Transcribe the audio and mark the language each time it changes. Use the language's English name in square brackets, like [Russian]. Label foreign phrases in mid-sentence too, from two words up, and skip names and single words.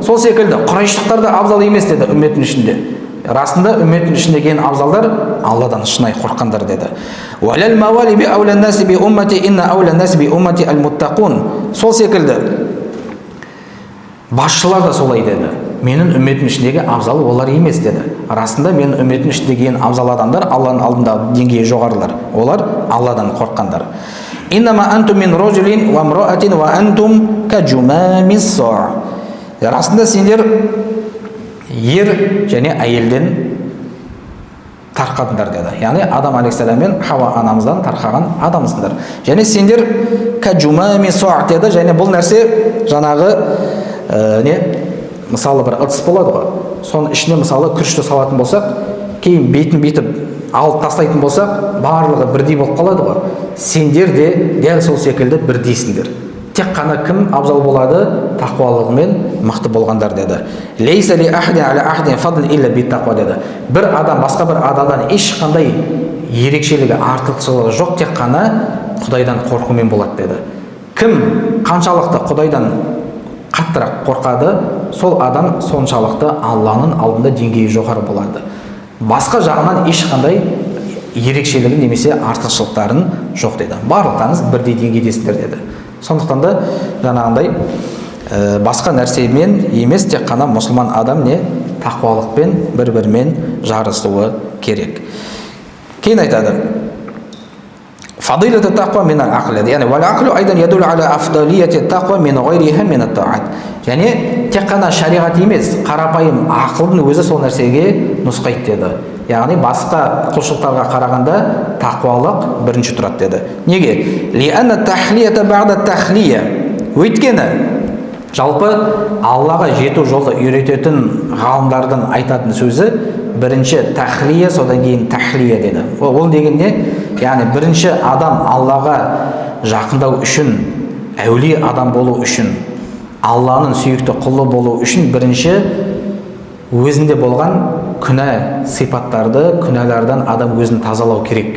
[Kazakh] Сол секілді Құрайштықтар да абзал емес деді үмметтің ішінде. Расында үмметтің ішіндегі ең абзалдар Алладан шынайы қорыққандар деді. [Arabic] ولا الموالي بأولى الناس بأمتي إن أولى الناس بأمتي المتقون. [Kazakh] Сол секілді басшылар да солай деді. Менің үмметтің ішіндегі абзалы олар емес деді. Расында менің үмметтің ішіндегі ең абзал адамдар Алланың алдында деңгейі жоғарылар. Олар Алладан қорыққандар. [Arabic] إنما أنتم من رجل وامرأة وأنتم كجمام الصاع. [Kazakh] Расында сендер ер және әйелден тарқадыңдар деді. Яғни Адам алейхиссалам мен Хауа анамыздан тарқаған адамсыңдар. Және сендер [Arabic] كجمام الصاع [Kazakh] деді. Және бұл нәрсе жаңағы мысалы бір ыдыс болады ғой. соның ішіне мысалы күрішті салатын болсақ, кейін бетін бүйтіп алып тастайтын болсақ, барлығы бірдей болып қалады ғой. Сендер де дәл сол секілді бірдейсіңдер. Тек қана кім абзал болады? Тақуалығымен мықты болғандар деді. [Arabic] ليس لأحد على أحد فضل إلا بالتقوى деді. [Kazakh] Бір адам басқа бір адамдан ешқандай ерекшелігі, артықшылығы жоқ, тек қана Құдайдан қорқумен болады деді. Кім қаншалықты Құдайдан қаттырақ қорқады, сол адам соншалықты Алланың алдында деңгейі жоғары болады. Басқа жағынан ешқандай ерекшелігі немесе артықшылықтарын жоқ деді. Барлықтарыңыз бірдей деңгейдесіңдер деді. Сондықтан да жаңағындай басқа нәрсемен емес, тек қана мұсылман адам не тақуалықпен бір-бірімен жарысуы керек. Кейін айтады: [Arabic] فضيلة التقوى من العقل يعني والعقل أيضا يدل على أفضلية التقوى من غيرها من الطاعات. [Kazakh] Яғни тек қана шариғат емес, қарапайым ақылдың өзі сол нәрсеге нұсқайды деді. Яғни басқа құлшылықтарға қарағанда тақуалық бірінші тұрады деді. Неге? [Arabic] لأن التحلية بعد التخلية. [Kazakh] Өйткені жалпы Аллаға жету жолды үйрететін ғалымдардың айтатын сөзі бірінші тахлия, содан кейін тахлия деді. Ол деген не? Яғни бірінші адам Аллаға жақындау үшін, әулие адам болу үшін, Алланың сүйікті құлы болу үшін бірінші өзінде болған күнә сипаттарды, күнәлардан адам өзін тазалау керек.